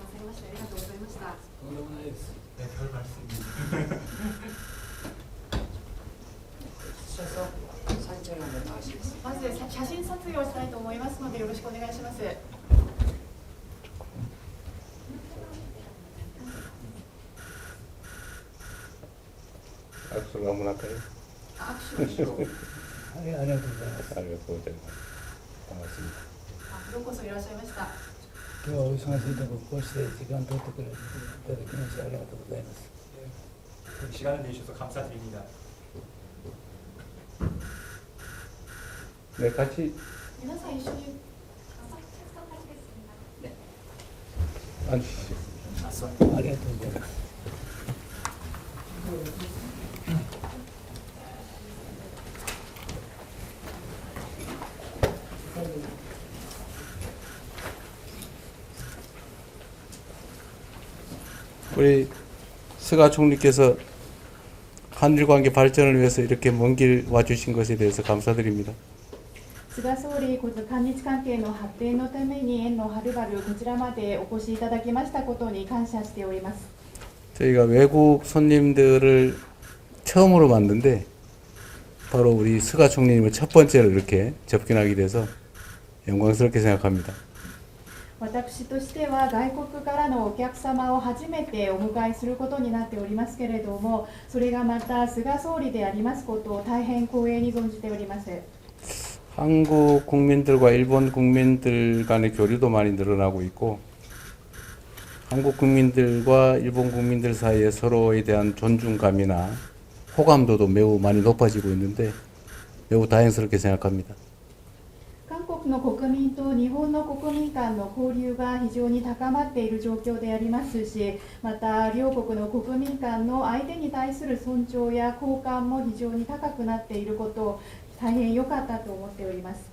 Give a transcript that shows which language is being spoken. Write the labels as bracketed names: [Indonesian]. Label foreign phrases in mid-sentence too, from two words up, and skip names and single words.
[Japanese] ましてありがとうございました。とんでもないです。 [Korean] 네, 별 말씀입니다. 서서 사진 촬영 한번 더 하시겠습니다. [Japanese] まず写真撮影をしたいと思いますのでよろしくお願いします。 [Korean] 악수를 한번 할까요? [Japanese] 握手をしよう。ありがとうございます。 [Korean] 알겠고, 반갑습니다. [Japanese] ようこそいらっしゃいました。今日はお忙しいところこうして時間取ってくれていただきましてありがとうございます。 [Korean] 시간을 내주셔서 감사드립니다. 네, 같이 [Japanese] 皆さん一緒に [Korean] 앉으시죠. [Japanese] ありがとうございます。 [Korean] 우리 스가 총리께서 한일 관계 발전을 위해서 이렇게 먼 길 와주신 것에 대해서 감사드립니다. [Japanese] 菅総理、韓日関係の発展のために縁のはるばるこちらまでお越しいただきましたことに感謝しております。 [Korean] 저희가 외국 손님들을 처음으로 만든데 바로 우리 스가 총리님을 첫 번째로 이렇게 접견하게 돼서 영광스럽게 생각합니다. [Japanese] 私としては外国からのお客様を初めてお迎えすることになっておりますけれども、それがまた菅総理でありますことを大変光栄に存じております。 [Korean] 한국 국민들과 일본 국민들 간의 교류도 많이 늘어나고 있고 한국 국민들과 일본 국민들 사이에 서로에 대한 존중감이나 호감도도 매우 많이 높아지고 있는데 매우 다행스럽게 생각합니다. [Japanese] 韓国の国民と日本の国民間の交流が非常に高まっている状況でありますし、また両国の国民間の相手に対する尊重や好感も非常に高くなっていることを大変良かったと思っております。